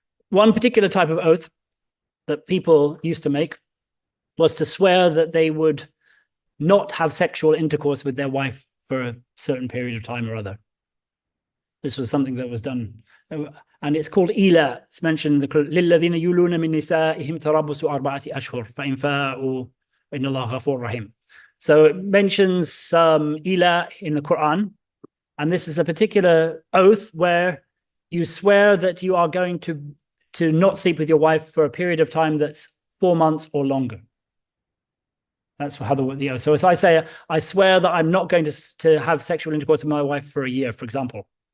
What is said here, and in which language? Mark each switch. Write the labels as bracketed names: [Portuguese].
[English] One particular type of oath that people used to make was to swear that they would not have sexual intercourse with their wife for a certain period of time or other. This was something that was done, and it's called ila. It's mentioned in the [Arabic] لِلَّذِينَ يُولُونَ مِن نِسَائِهِمْ تَرَبُّصُ أَرْبَعَةِ أَشْهُرٍ فَإِنْ فَاءُوا فَإِنَّ اللَّهَ غَفُورٌ رَحِيمٌ. [English] So it mentions ila in the Quran, and this is a particular oath where you swear that you are going to not sleep with your wife for a period of time that's 4 months or longer. That's how the oath. So as I say, I swear that I'm not going to have sexual intercourse with my wife for a year, for example.